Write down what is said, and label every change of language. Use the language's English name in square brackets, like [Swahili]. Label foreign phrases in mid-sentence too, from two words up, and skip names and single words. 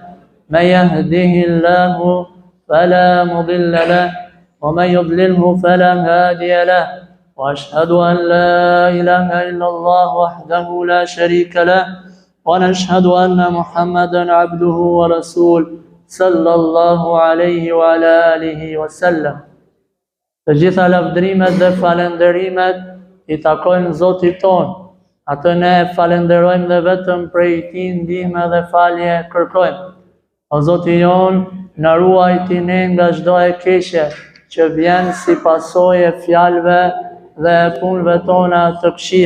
[Arabic] من يهده الله فلا مضل له ومن يضلله فلا هادي له. وأشهد أن لا إله إلا الله وحده لا شريك له ونشهد أن محمدا عبده ورسوله صلى الله عليه وعلى آله وسلم. [Albanian] Të gjitha lavdrimet dhe falenderimet I takojnë Zotit ton. Atë ne falenderojmë dhe vetëm prej Tij ndihmë dhe falje kërkojmë. O Zoti jon, na ruajti ne nga çdo e keqe që vjen si pasojë e fjalëve dhe punëve tona të këqija.